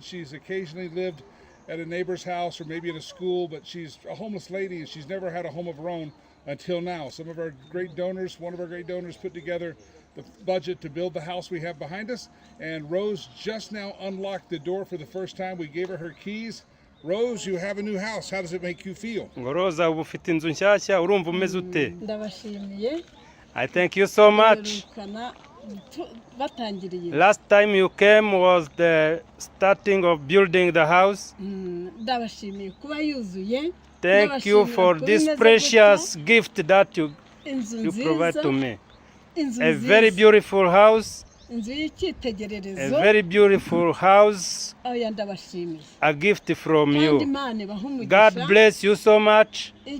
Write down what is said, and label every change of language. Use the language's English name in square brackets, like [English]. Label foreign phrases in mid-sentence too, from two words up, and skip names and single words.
[English] She's occasionally lived at a neighbor's house or maybe at a school, but she's a homeless lady, and she's never had a home of her own until now. Some of our great donors, one of our great donors, put together the budget to build the house we have behind us, and Rose just now unlocked the door for the first time. We gave her keys. Rose, you have a new house. How does it make you feel? [Kinyarwanda] Rosa, ubu ufite inzu nshyashya urumva umeze ute? Ndabashimiye. [English] I thank you so much. [Kinyarwanda] Batangiriye. [English] Last time you came was the starting of building the house. [Kinyarwanda] Ndabashimiye kuba yuzuye. [English] Thank you for this precious gift that you provide to me. A very beautiful house. A very beautiful house. A gift from you. God bless you so much.